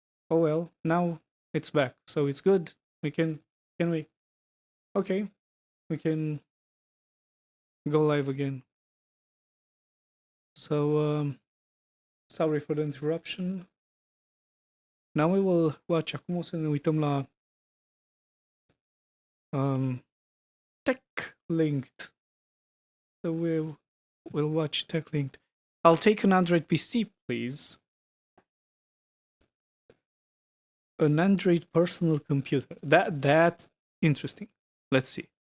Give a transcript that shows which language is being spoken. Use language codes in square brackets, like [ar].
[en] Oh well, now it's back, so it's good. We can we? Okay, we can go live again. So, sorry for the interruption. Now we will watch. [ro] Acum o să ne uităm la Tech Linked. [en] So we'll watch Tech Linked. I'll take an Android PC, please. An Android personal computer. That's interesting. Let's see.